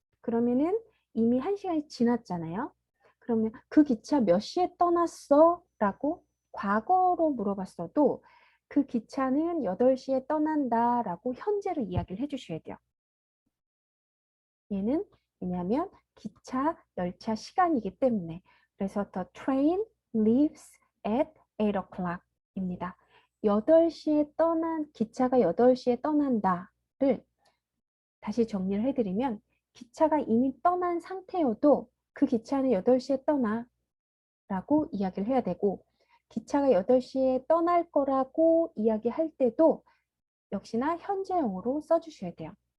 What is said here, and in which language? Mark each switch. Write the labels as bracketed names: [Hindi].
[Korean] 그러면은 이미 1시간이 지났잖아요. 그러면 그 기차 몇 시에 떠났어? 라고 과거로 물어봤어도 그 기차는 8시에 떠난다 라고 현재로 이야기를 해주셔야 돼요. 얘는 왜냐하면 기차, 열차 시간이기 때문에. 그래서 [English] the train leaves at 8 o'clock [Korean] 입니다. 8시에 기차가 8시에 떠난다를 다시 정리를 해드리면 기차가 이미 떠난 상태여도 그 기차는 8시에 떠나 라고 이야기를 해야 되고 기차가 8시에 떠날 거라고 이야기할 때도 역시나 현재형으로 써주셔야 돼요.